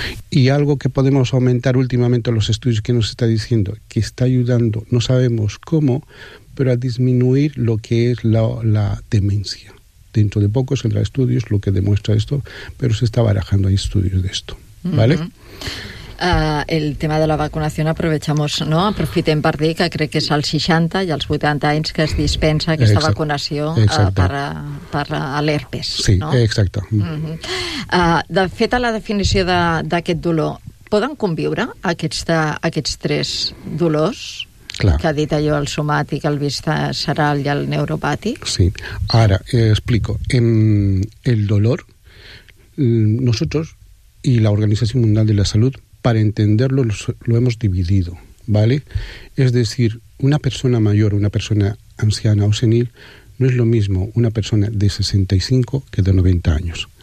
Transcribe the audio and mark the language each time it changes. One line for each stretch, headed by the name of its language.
Spanish: Y algo que podemos aumentar últimamente los estudios que nos está diciendo, que está ayudando, no sabemos cómo, pero a disminuir lo que es la demencia. Dentro de poco saldrá estudios lo que demuestra esto, pero se está barajando, hay estudios de esto. ¿Vale? El tema de la vacunación aprovechamos, ¿no?
Catalan: Aprofitem per dir que crec que és als 60 i als 80 anys que es dispensa aquesta vacunació per a l'herpes. Sí, no? Exacte. De fet, a la definició d'aquest dolor, poden conviure aquests tres dolors? Clar. Que ha dit allò, el somàtic, el visceral i el neuropàtic? Sí. Ara, explico.
Spanish: El dolor, nosotros y la Organización Mundial de la Salud, para entenderlo, lo hemos dividido, ¿vale? Es decir, una persona mayor, una persona anciana o senil, no es lo mismo una persona de 65 que de 90 años.